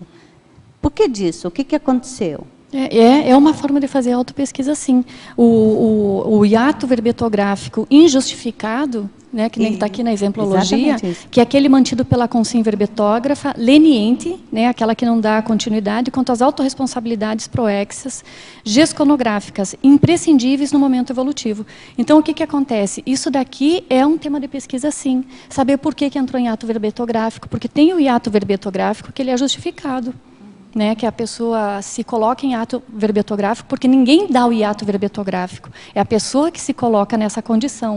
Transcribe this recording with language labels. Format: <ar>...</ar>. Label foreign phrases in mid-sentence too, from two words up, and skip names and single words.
<pt>Por que disso? O que aconteceu? É uma forma de fazer autopesquisa, sim. O hiato verbetográfico injustificado, né, que nem está aqui na exemplologia, que é aquele mantido pela consim verbetógrafa, leniente, né, aquela que não dá continuidade, quanto às autorresponsabilidades proexas, gesconográficas, imprescindíveis no momento evolutivo. Então, o que acontece? Isso daqui é um tema de pesquisa, sim. Saber por que entrou em hiato verbetográfico, porque tem o hiato verbetográfico que ele é justificado. Né, que a pessoa se coloca em hiato verbetográfico, porque ninguém dá o hiato verbetográfico, é a pessoa que se coloca nessa condição.</pt>